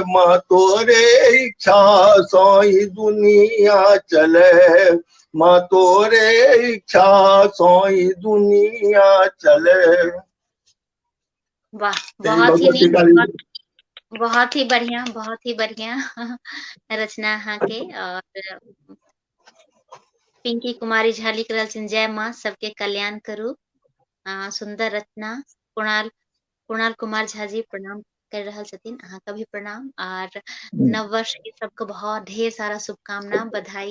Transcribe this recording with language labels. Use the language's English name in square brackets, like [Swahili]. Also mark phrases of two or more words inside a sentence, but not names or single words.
[Maithili] माँ तोरे इच्छा सोई दुनिया चले, माँ तोरे इच्छा सोई दुनिया चले। वाह, बहुत ही नीक, बहुत ही बढ़िया, बहुत ही बढ़िया रचना अहाँ के। और पिंकी कुमारी झा लिख रहल छथिन, जय माँ सबके कल्याण करू। सुंदर रचना। कुणाल कुमार झा जी प्रणाम कर रहल छथिन, अहाँ का भी प्रणाम। और नव वर्ष के सबके बहुत ढेर सारा शुभकामना, बधाई।